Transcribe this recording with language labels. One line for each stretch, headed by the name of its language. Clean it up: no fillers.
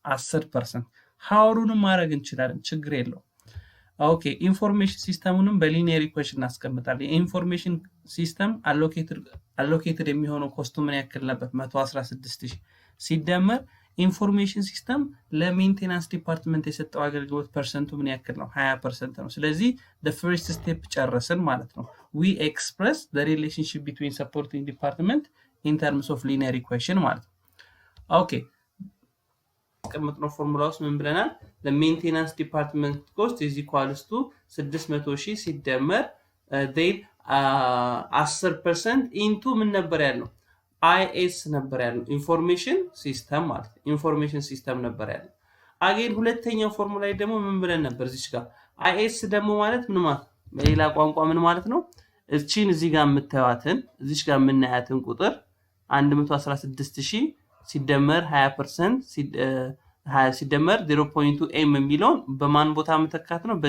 Amharic: 10%። ሃወሩንም ማድረግ እንችላለን፣ ችግር የለውም። ኦኬ ኢንፎርሜሽን ሲስተሙንም በሊኒየር ኢኩዌሽን እናስቀምጣለን። የኢንፎርሜሽን ሲስተም አሎኬትድ የሚሆነው ኮስቱ ምን ያክል ነበር? 116,000 ሲደመር ኢንፎርሜሽን ሲስተም ለሜንቴናንስ ዲፓርትመንት የሰጠው አገልግሎት ፐርሰንቱ ምን ያክል ነው? 20% ነው። ስለዚህ
English: the first step
Amharic: ጨረስን ማለት ነው።
English: we express the relationship between supporting department in terms of linear equation
Amharic: ማለት ነው። ኦኬ ቀመጥነው ፎርሙላ ውስጥ ምን ብለናል?
English: the maintenance department cost is equals to 600,000
Amharic: ሲደመር
English: then 10% into
Amharic: ምን ነበር ያለው? አይኤስ ነበር ያለው ኢንፎርሜሽን ሲስተም ማለት ነው። ኢንፎርሜሽን ሲስተም ነበር ያለው። አጌን ሁለተኛው ፎርሙላ ላይ ደግሞ ምን ብለን ነበር? እዚች ጋር አይኤስ ደግሞ ማለት ምን ማለት በሌላ ቋንቋ ምን ማለት ነው? እቺን እዚህ ጋር የምታዩትን እዚች ጋር የምናያትን ቁጥር 116,000 ሲደመር 20% ሲደመር 0.2 ኤም የሚለውን በማን ቦታ መተካት ነው?